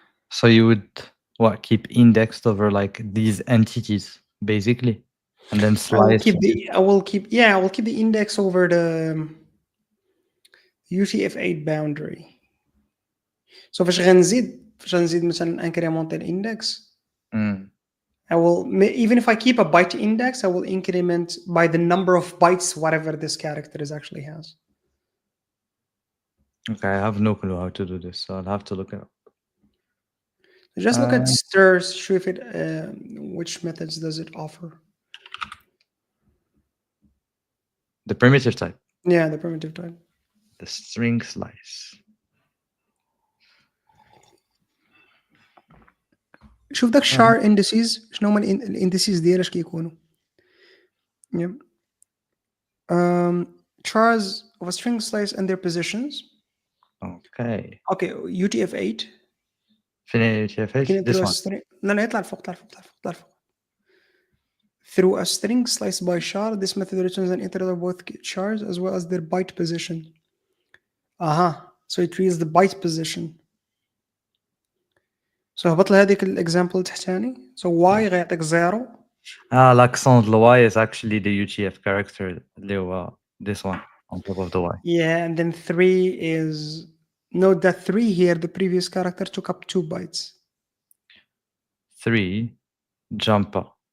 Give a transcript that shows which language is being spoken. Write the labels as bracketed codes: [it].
[en] So you would what keep indexed over like these entities basically, and then I will slice. keep the index over the UTF-8 boundary. So [ar] فاش غنزيد مثلا [en] increment الindex, Mm. I will, even if I keep a byte index, I will increment by the number of bytes whatever this character is actually has. Okay, I have no clue how to do this, so I'll have to look it up. Just look at stirs, show if it which methods does it offer. The primitive type, Yeah, the primitive type. the string slice. [ar] شوف داك char indices شنو هما الاندسيز ديالها اش كيكونوا. [en] Yeah. Chars of a string slice and their positions. Okay. Okay, UTF-8. Finish UTF-8. This one. [ar] لا يطلع لفوق. [en] Through a string sliced by char, this method returns an integer of both chars as well as their byte position. So it reads the byte position. [ar] So هبط لي هذيك الاكزامبل تحتاني. [en] So y غيعطيك 0. L'accent the y is actually the UTF character. This one on top of the y. Yeah, and then 3 is, note that 3 here, the previous character took up 2 bytes. 3 jumper.